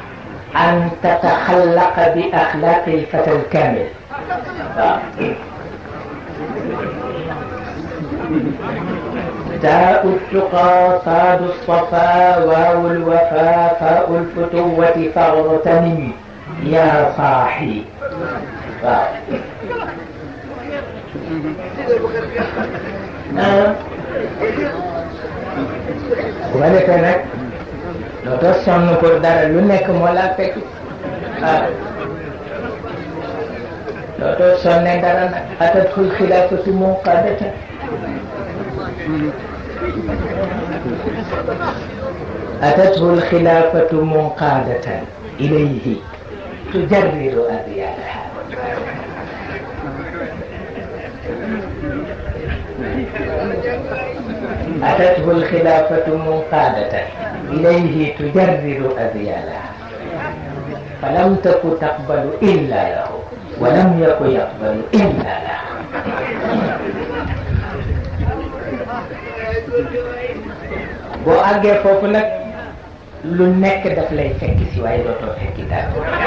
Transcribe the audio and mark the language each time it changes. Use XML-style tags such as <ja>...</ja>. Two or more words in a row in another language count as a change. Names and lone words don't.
<ar>أن تتخلق بأخلاق الفتى الكامل تاء التقى صاد الصفا واو الوفا فاء الفتوة فاغتنم يا صاحي</ar> <wo>wala ko nag dootoo sonn pour dara lu nekk moo la fekk dootoo sonne dara nag</wo> <ar>أتته الخلافة منقادة أتته الخلافة منقادة إليه تجرد أذيالها أتته الخلافة منقادة إليه تجرد أذيالها فلم تك تقبل إلا له ولم يك يقبل إلا لها</ar> <wo>boo àggee foofu nag lu nekk daf lay fekk si waaye dootoo fekki dara</wo>